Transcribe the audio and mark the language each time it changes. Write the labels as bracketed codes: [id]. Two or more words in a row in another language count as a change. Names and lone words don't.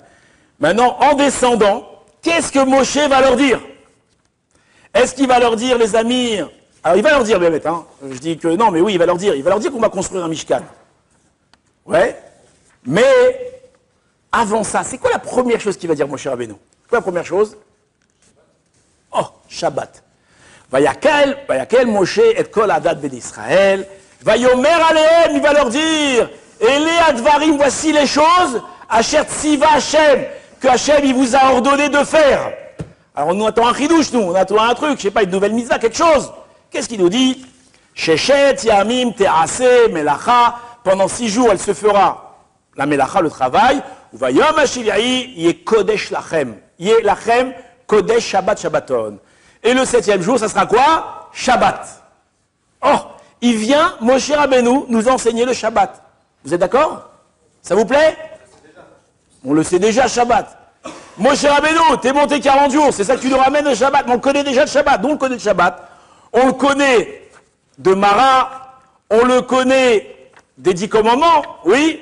[fr] Maintenant, en descendant, qu'est-ce que Moshe va leur dire? Est-ce qu'il va leur dire, les amis... Alors, il va leur dire, Bémet, hein, je dis que non, mais oui, il va leur dire qu'on va construire un Mishkan. Ouais, mais avant ça, c'est quoi la première chose qu'il va dire Moshe Rabbeinu? Quoi la première chose? Oh, Shabbat. [he] ויקהל משה את כל עדת בני ישראל. ויאמר אלהם, [fr] il va leur dire, [he] אלה הדברים, [fr] voici les choses, [he] אשר צוה השם, [fr] que Hashem il vous a ordonné de faire. Alors nous attendons un chidouche, on attend un truc, je sais pas, une nouvelle mitzvah, quelque chose. Qu'est-ce qu'il nous dit? [he] ששת ימים תעשה מלאכה, [fr] pendant 6 jours elle se fera la melacha, le travail, ou [he] וביום השביעי יהיה קדש לכם. יהיה לכם קדש שבת שבתון. [fr] Et le 7e jour, ça sera quoi? Shabbat. Oh, il vient, Moshe Rabbeinu, nous enseigner le Shabbat. Vous êtes d'accord? Ça vous plaît? On le sait déjà, Shabbat. Moshe Rabbeinu, t'es monté 40 jours, c'est ça que tu nous ramènes le Shabbat. Mais on connaît déjà le Shabbat, donc on connaît le Shabbat. On le connaît de Mara, on le connaît des 10 commandements, oui.